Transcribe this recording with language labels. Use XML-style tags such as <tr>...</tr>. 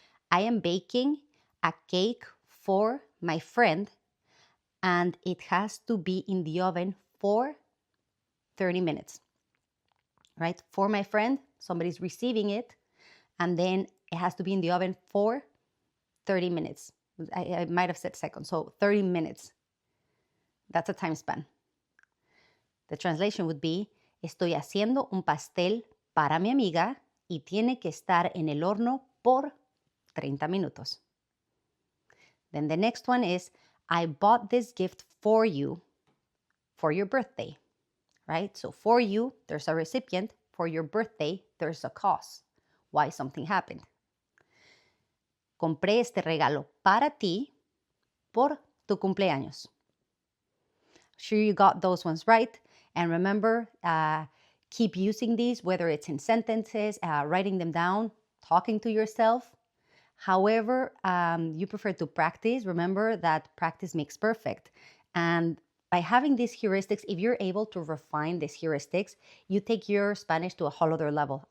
<en>I am baking a cake for my friend, and it has to be in the oven for 30 minutes, right? For my friend, somebody's receiving it, and then it has to be in the oven for 30 minutes. I might have said seconds, so 30 minutes. That's a time span. The translation would be,</en> <es>estoy haciendo un pastel para mi amiga y tiene que estar en el horno por 30 minutos.</es> <en>Then the next one is, I bought this gift for you for your birthday, right? So for you, there's a recipient. For your birthday, there's a cause, why something happened.</en> <es>Compré este regalo para ti por tu cumpleaños.</es> <en>Sure you got those ones right. And remember, keep using these, whether it's in sentences, writing them down, talking to yourself. However you prefer to practice, remember that practice makes perfect. And by having these heuristics, if you're able to refine these heuristics, you take your Spanish to a whole other level.</en>